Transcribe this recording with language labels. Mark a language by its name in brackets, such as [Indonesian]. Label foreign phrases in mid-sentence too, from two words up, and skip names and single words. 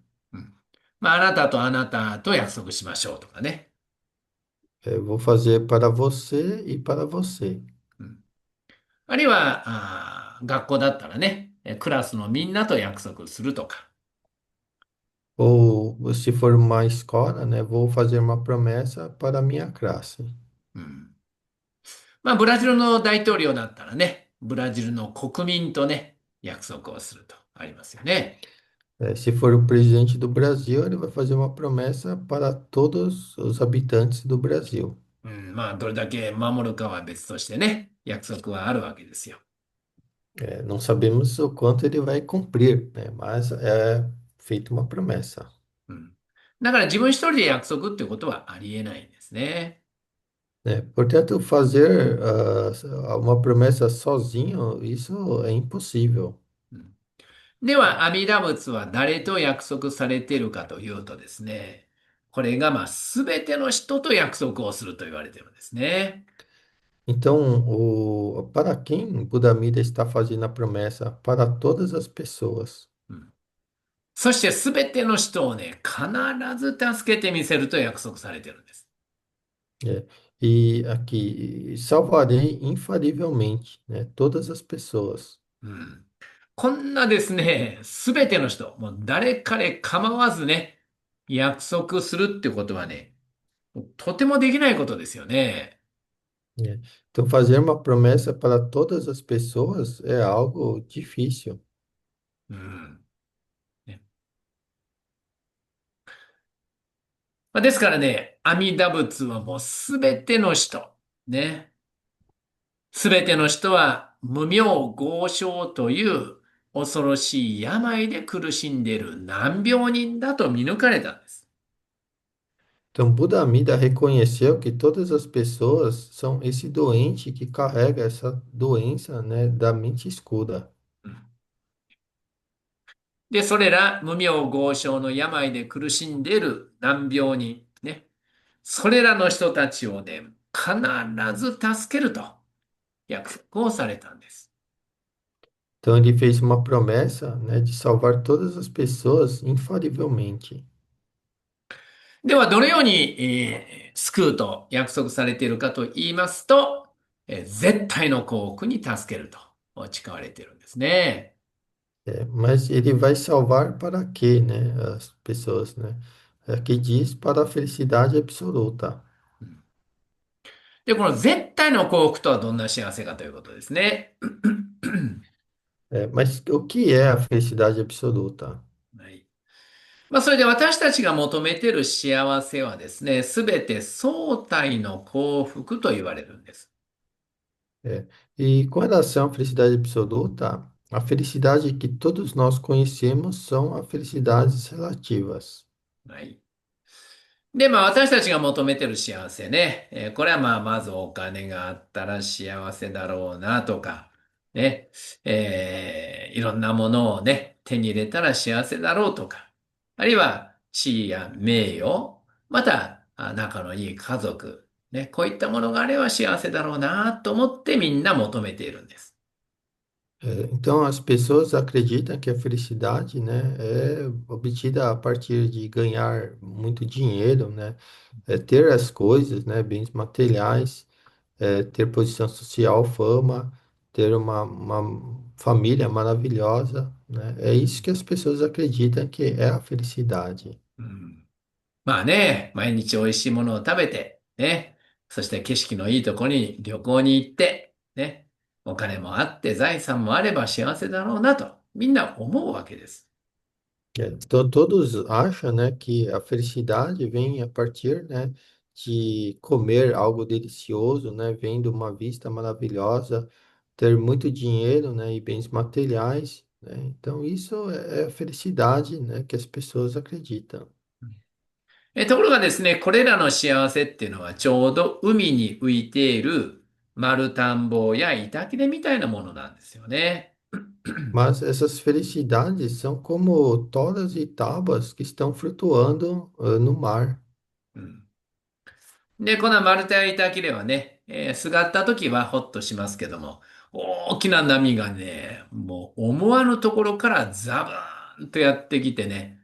[Japanese] うん。まあ、あなたとあなたと約束しましょうとかね。 [Portuguese] Eu vou fazer para você e para você. [Japanese] うん。あるいは、学校だったらね、クラスのみんなと約束するとか。 [Portuguese] Ou, se for uma escola, né, vou fazer uma promessa para a minha classe. [Japanese] うん。まあ、ブラジルの大統領だったらね、ブラジルの国民とね、約束をするとありますよね。 [Portuguese] Se for o presidente do Brasil, ele vai fazer uma promessa para todos os habitantes do Brasil. [Japanese] うん。まあ、どれだけ守るかは別としてね、約束はあるわけですよ。 [Portuguese] Não sabemos o quanto ele vai cumprir, né, mas é feita uma promessa. [Japanese] うん。だから自分一人で約束っていうことはありえないんですね。 [Portuguese] Né? Portanto, fazer uma promessa sozinho, isso é impossível. [Japanese] うん。では、阿弥陀仏は誰と約束されているかというとですね、これがまあ、すべての人と約束をすると言われているんですね。 [Portuguese] Então, para quem Buda Amida está fazendo a promessa? Para todas as pessoas. [Japanese] うん。そしてすべての人をね、必ず助けてみせると約束されているんです。 [Portuguese] É. E aqui, salvarei infalivelmente, né, todas as pessoas. [Japanese] うん。こんなですね、すべての人、もう誰彼構わずね、約束するってことはね、とてもできないことですよね。 [Portuguese] Né? Então, fazer uma promessa para todas as pessoas é algo difícil. [Japanese] うん。ね。まあですからね、阿弥陀仏はもうすべての人、ね、すべての人は無明豪症という恐ろしい病で苦しんでいる難病人だと見抜かれたんです。 [Portuguese] Então, Buda Amida reconheceu que todas as pessoas são esse doente que carrega essa doença, né, da mente escura. [Japanese] うん。で、それら無明豪症の病で苦しんでいる難病人、ね、それらの人たちをね、必ず助けると約束をされたんです。 [Portuguese] Então, ele fez uma promessa, né, de salvar todas as pessoas infalivelmente. [Japanese] では、どのように、救うと約束されているかと言いますと、絶対の幸福に助けると誓われているんですね。 [Portuguese] Mas ele vai salvar para quê, né, as pessoas, né? Aqui diz para a felicidade absoluta. [Japanese] うん。で、この絶対の幸福とはどんな幸せかということですね。 [Portuguese] Mas o que é a felicidade absoluta? [Japanese] はい。まあ、それで私たちが求めている幸せはですね、すべて相対の幸福と言われるんです。 [Portuguese] É. E com relação à felicidade absoluta, a felicidade que todos nós conhecemos são as felicidades relativas. [Japanese] はい。で、まあ私たちが求めてる幸せね。これはまあまずお金があったら幸せだろうなとか、ね。いろんなものをね、手に入れたら幸せだろうとか、あるいは地位や名誉、また仲のいい家族、ね。こういったものがあれば幸せだろうなと思ってみんな求めているんです。 [Portuguese] Então, as pessoas acreditam que a felicidade, né, é obtida a partir de ganhar muito dinheiro, né, ter as coisas, né, bens materiais, ter posição social, fama, ter uma família maravilhosa, né? É isso que as pessoas acreditam que é a felicidade. [Japanese] うん。まあね、毎日美味しいものを食べて、ね、そして景色のいいところに旅行に行って、ね、お金もあって財産もあれば幸せだろうなと、みんな思うわけです。 [Portuguese] Então, todos acham, né, que a felicidade vem a partir, né, de comer algo delicioso, né, vendo uma vista maravilhosa, ter muito dinheiro, né, e bens materiais, né? Então, isso é a felicidade, né, que as pessoas acreditam. [Japanese] ところがですね、これらの幸せっていうのはちょうど海に浮いている丸田んぼや板切れみたいなものなんですよね。 [Portuguese] Mas essas felicidades são como toras e tábuas que estão flutuando, no mar. [Japanese] うん。で、この丸太や板切れはね、すがった時はホッとしますけども、 大きな波がね、もう思わぬところからザブーンとやってきてね。